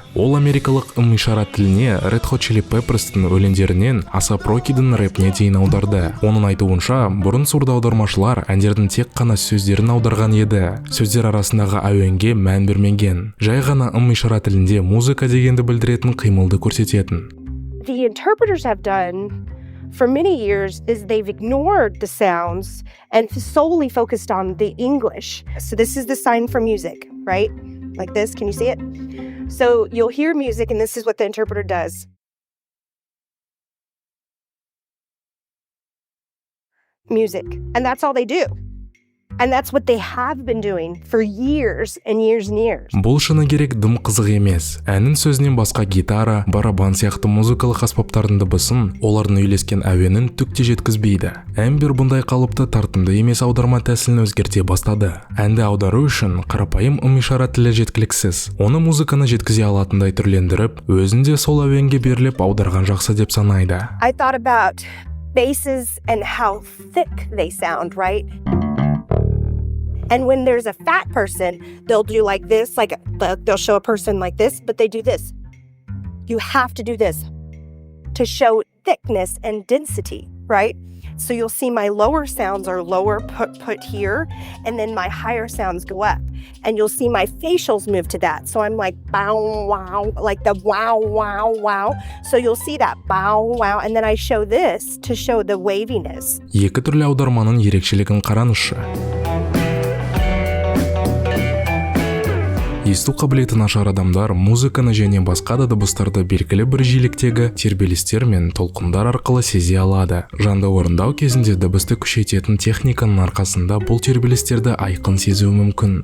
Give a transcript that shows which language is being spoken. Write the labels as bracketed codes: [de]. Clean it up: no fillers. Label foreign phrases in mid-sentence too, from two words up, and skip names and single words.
[kk] Ол америкалық ым-ишара тіліне Red Hot Chili Peppers'тың өлеңдерінен ASAP Rocky'дің рэпіне дейін аударды. Оның айтуынша, бұрын сурдо аудармашылар әндердің тек қана сөздерін аударған еді. Сөздер арасындағы әуенге мән бермеген. Жай ғана ым-ишара тілінде музыка дегенді білдіретін қимылды көрсететін. [en] The interpreters have done for many years is they've ignored the sounds and solely focused on the English. So this is the sign for music, right? Like this, can you see it? So you'll hear music and this is what the interpreter does. Music. And that's all they do. And that's what they have been doing for years and years and years. [kk] Бұл шыны керек дым қызық емес. Әннің сөзінен басқа гитара, барабан сияқты музыкалық аспаптардың дыбысын, олардың үйлескен әуенін түк те жеткізбейді. Эмбер бұндай қалыпты тартымды емес аударма тәсілін өзгерте бастады. Әнді аудару үшін қарапайым ым-ишара тілі жеткіліксіз. Оны музыканы жеткізе алатындай түрлендіріп, өзінде сол әуенге беріліп аударған жақсы деп санайды. [en] I thought about basses and how thick they sound, right? And when there's a fat person, they'll do like this, like they'll show a person like this, but they do this. You have to do this to show thickness and density, right? So you'll see my lower sounds are lower put here, and then my higher sounds go up. And you'll see my facials move to that. So I'm like, bow, wow, like the wow, wow, wow. So you'll see that bow, wow. And then I show this to show the waviness. [kk] Екі түрлі аударманың ерекшелігін қараңызшы. Есту қабілеті нашар адамдар музыканы және басқа да дыбыстарды белгілі бір жиіліктегі тербелістер мен толқындар арқылы сезе алады. Жанды орындау кезінде дыбысты күшейтетін техниканың арқасында бұл тербелістерді айқын сезуі мүмкін.